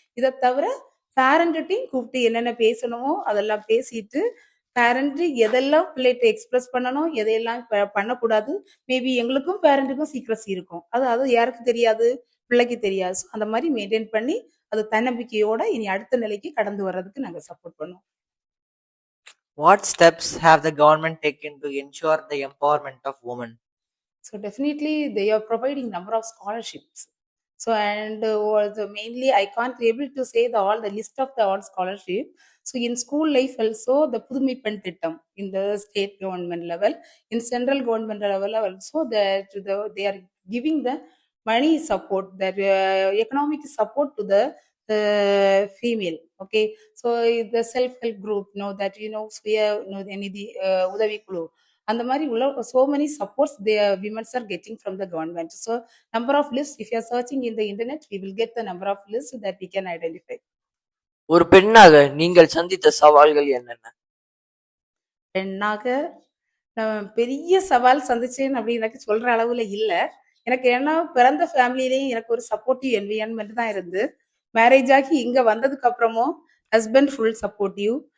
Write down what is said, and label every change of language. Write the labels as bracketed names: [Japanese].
[Tamil] இதை தவிர பேரண்ட்டையும் கூப்பிட்டு என்னென்ன பேசணுமோ அதெல்லாம் பேசிட்டு பேரண்ட் எதெல்லாம் பிள்ளைகிட்ட எக்ஸ்பிரஸ் பண்ணணும் எதையெல்லாம் பண்ணக்கூடாது. மேபி எங்களுக்கும் பேரண்ட்டுக்கும் சீக்ரஸி இருக்கும். அது யாருக்கு தெரியாது, பிள்ளைக்கு தெரியாது. So அந்த மாதிரி மெயின்டைன் பண்ணி அது தன்னம்பிக்கையோட இனி அடுத்த நிலைக்கு கடந்து வர்றதுக்கு நாங்க சப்போர்ட் பண்ணுவோம். [English] What steps have the government taken to ensure the empowerment of women? So definitely they are providing number of scholarships. So and mainly I can't able to say all the list of the all scholarship. So in school life also the Pudumai Pen Thittam in the state government level, in central government level also that they are giving the money support, that economic support to the female. Okay, so the self help group that Swiya Nidhi Udavi Kulu [Tamil] அந்த மாதிரி உள்ள [English] so many supports the women are getting from the government. So number of lists, if you are searching in the internet, we will get the number of lists that we can identify. [Tamil] ஒரு பெண்ணாக நீங்கள் சந்தித்த சவால்கள் என்னென்ன? பெண்ணாக நான் பெரிய சவால் சந்திச்சேன் அப்படின்னு எனக்கு சொல்ற அளவுல இல்ல. எனக்கு ஏன்னா பிறந்த ஃபேமிலியிலேயும் எனக்கு ஒரு சப்போர்ட்டிவ் என்விரான்மெண்ட் தான் இருந்து, மேரேஜ் ஆகி இங்க வந்ததுக்கு அப்புறமும் ஹஸ்பண்ட் ஃபுல் சப்போர்ட்டிவ்.